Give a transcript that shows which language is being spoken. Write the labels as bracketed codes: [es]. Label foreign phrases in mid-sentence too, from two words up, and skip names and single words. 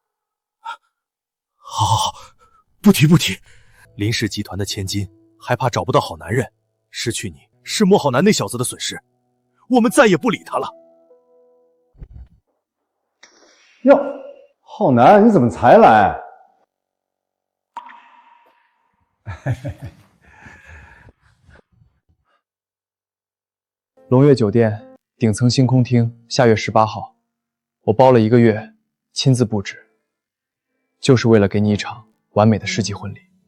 [zh] 好，不提不提。林氏集團的千金，害怕找不到好男人，失去你是莫浩南那小子的損失，我們再也不理他了。喲，浩南，你怎麼才來？龍悅酒店頂層星空廳，下月18號，我包了1個月，親自布置，就是為了給你一場完美的世紀婚禮。